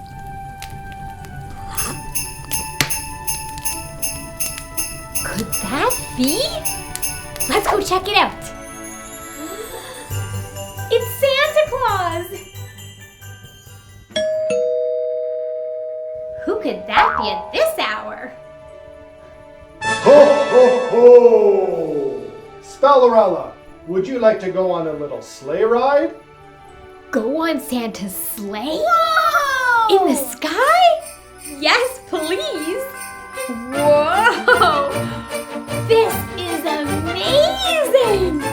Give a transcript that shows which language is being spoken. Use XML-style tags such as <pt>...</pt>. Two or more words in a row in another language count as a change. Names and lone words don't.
<en>Could that be? Let's go check it out. It's Santa Claus! Who could that be at this hour? Ho, ho, ho! Spellerella, would you like to go on a little sleigh ride? Go on Santa's sleigh? Whoa! In the sky? Yes, please. Whoa! This is amazing!</en>